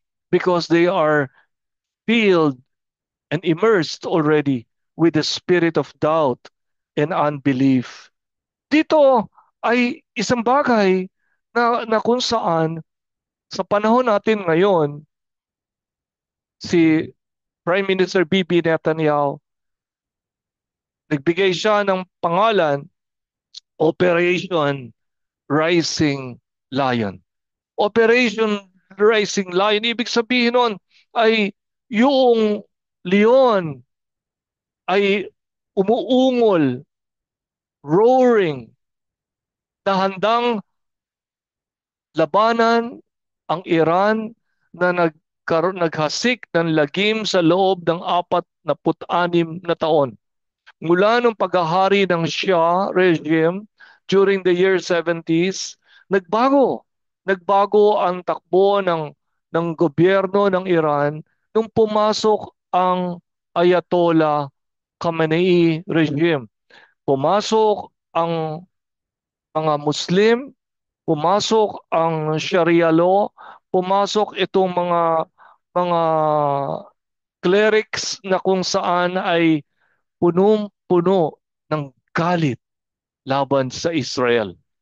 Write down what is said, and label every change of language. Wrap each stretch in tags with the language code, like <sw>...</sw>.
<en>Because they are filled and immersed already with the spirit of doubt and unbelief.</en> <tl>Dito ay isang bagay na kung saan sa panahon natin ngayon, si Prime Minister Bibi Netanyahu, nagbigay siya ng pangalan, Operation Rising Lion. Operation Rising Lion, ibig sabihin nun ay yung leon ay umuungol, roaring, na handang labanan ang Iran na naghasik ng lagim sa loob ng 46 na taon. Mula nung paghahari ng Shah regime</tl> <en>during the year 70s,</en> <tl>nagbago. Nagbago ang takbo ng gobyerno ng Iran nung pumasok ang Ayatollah Khamenei regime. Pumasok ang mga Muslim, pumasok ang Sharia law, pumasok itong mga clerics na kung saan ay punong-puno ng galit laban sa Israel.</tl>